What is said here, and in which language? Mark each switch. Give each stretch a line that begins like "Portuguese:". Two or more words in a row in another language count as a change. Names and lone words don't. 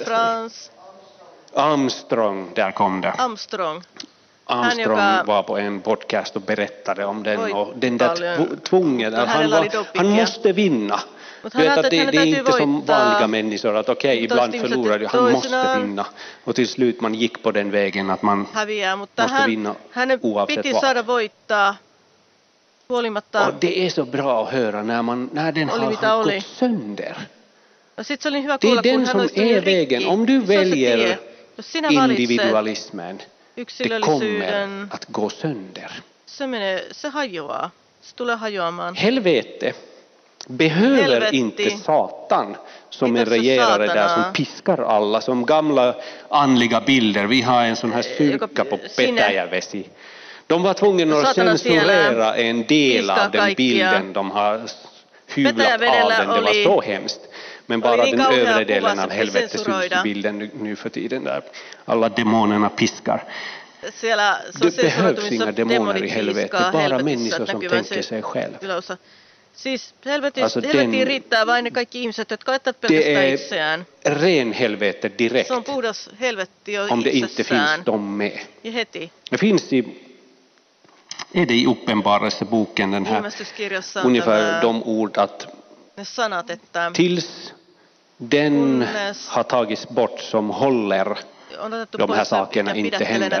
Swedish: Tour de France. Armstrong, där kom det. Armstrong var på en podcast och berättade om den och den där tvungen. Han måste vinna. Du vet att det är inte som vanliga människor att okej, ibland förlorar du, han måste vinna. Och till slut man gick på den vägen att man måste vinna oavsett vad. Och det är så bra att höra när den har gått sönder. Det är den som är vägen. Om du väljer individualismen, det kommer att gå sönder.
Finnish: Se hajoaa. Se tulee hajoamaan.
Swedish: Helvete behöver inte Satan som en regerare där som piskar alla, som gamla andliga bilder. Vi har en sån här kyrka på Petäjävesi. De var tvungna att censurera en del av den bilden de har hyvlat av den. Det var så hemskt. Men bara den övre delen av helvetet syns i bilden nu för tiden där alla demonerna piskar. Det behövs inga demoner i helvetet, bara människor som tänker sig själv.
Finnish: Siis helvetiin riittää vain ne kaikki ihmiset, jotka ajattelevat pelkästään itseään.
Swedish: Det är ren helvete direkt.
Finnish: Se on puhdas helvetti jo
Swedish: om det inte finns de med.
Finnish: Ja heti.
Swedish: Det finns är det i Uppenbarelseboken den här ungefär de ord att tills den har tagits bort som håller de här sakerna inte händer.